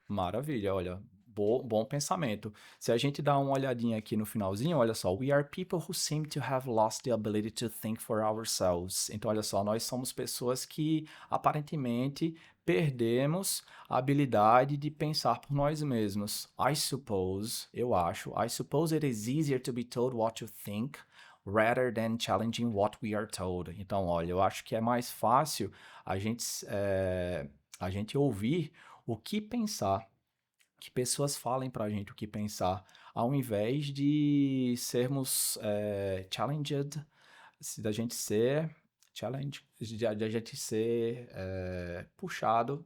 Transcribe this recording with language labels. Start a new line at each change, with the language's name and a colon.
Portuguese: maravilha, olha, bom pensamento. Se a gente dá uma olhadinha aqui no finalzinho, olha só,
English: we are people who seem to have lost the ability to think for ourselves.
Portuguese: Então, olha só, nós somos pessoas que aparentemente perdemos a habilidade de pensar por nós mesmos.
English: I suppose,
Portuguese: eu acho,
English: I suppose it is easier to be told what to think rather than challenging what we are told.
Portuguese: Então, olha, eu acho que é mais fácil a gente, a gente ouvir o que pensar, que pessoas falem pra gente o que pensar, ao invés de sermos challenged, da gente ser de a gente ser puxado.